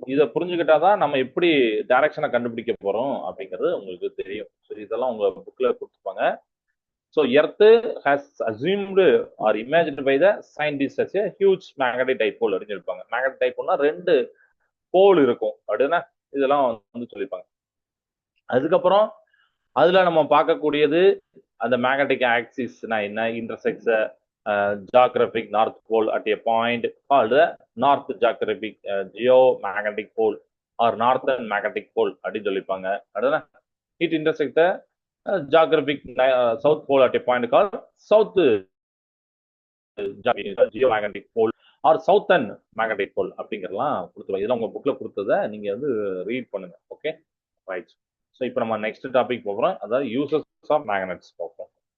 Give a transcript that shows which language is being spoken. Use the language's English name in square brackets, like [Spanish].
[Tamil] இதை புரிஞ்சுக்கிட்டாதான் நம்ம எப்படி டைரக்ஷனை கண்டுபிடிக்க போறோம் அப்படிங்கிறது உங்களுக்கு தெரியும். சரி, இதெல்லாம் உங்க புக்ல கொடுத்துருப்பாங்க. [English] so earth has assumed or imagined by the scientist as a huge magnetic dipole [Tamil] அப்படின்னு சொல்லியிருப்பாங்க. மேக்னெட்டிக் டைபோல்னா 2 போல் இருக்கும் அப்படின்னா இதெல்லாம் வந்து சொல்லியிருப்பாங்க. அதுக்கப்புறம் அதுல நம்ம பார்க்கக்கூடியது அந்த மேக்னெட்டிக் ஆக்சிஸ்னா என்ன, [English] intersects geographic north pole at a point called the north geographic geomagnetic pole or northern magnetic pole [Tamil] அப்படின்னு சொல்லிப்பாங்க. அடுத்த [English] it intersect the geographic south pole at a point called south geomagnetic pole or southern magnetic pole [Tamil] அப்படிங்கறலாம் கொடுத்துருவாங்க. இதெல்லாம் உங்க புக்ல கொடுத்ததை நீங்க வந்து read பண்ணுங்க. Okay, right. ஸோ இப்போ நம்ம நெக்ஸ்ட் டாபிக் போகிறோம், அதாவது யூசஸ் ஆஃப் மேக்னெட்ஸ் பார்ப்போம்.